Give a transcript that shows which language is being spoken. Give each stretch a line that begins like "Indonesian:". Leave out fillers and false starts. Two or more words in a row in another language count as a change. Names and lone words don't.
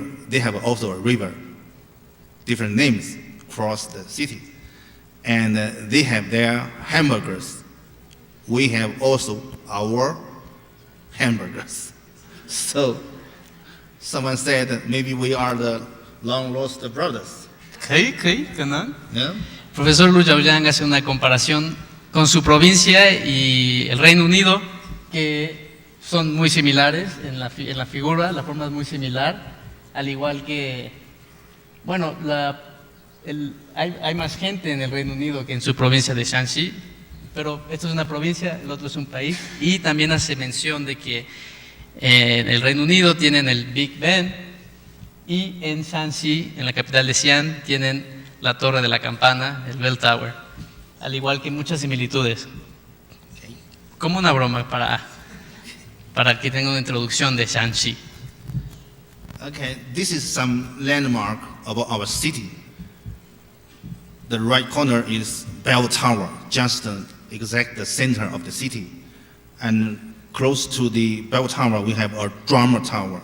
English: They have also a river, different names across the city. And they have their hamburgers. We have also our hamburgers. So someone said that maybe we are the long lost brothers.
Chinese: 可以可能
English: Yeah?
Spanish: Profesor Lu Zhaoyang hace una comparación con su provincia y el Reino Unido, que son muy similares en la figura, la forma es muy similar, al igual que, bueno, hay más gente en el Reino Unido que en su provincia de Shaanxi, pero esto es una provincia, el otro es un país, y también hace mención de que en el Reino Unido tienen el Big Ben, y en Shaanxi, en la capital de Xi'an, tienen la Torre de la Campana, el Bell Tower, al igual que muchas similitudes. Como una broma para que tenga una introducción de Shaanxi.
English: Okay, this is some landmark about our city. The right corner is Bell Tower, just exact the center of the city. And close to the Bell Tower, we have a drama tower.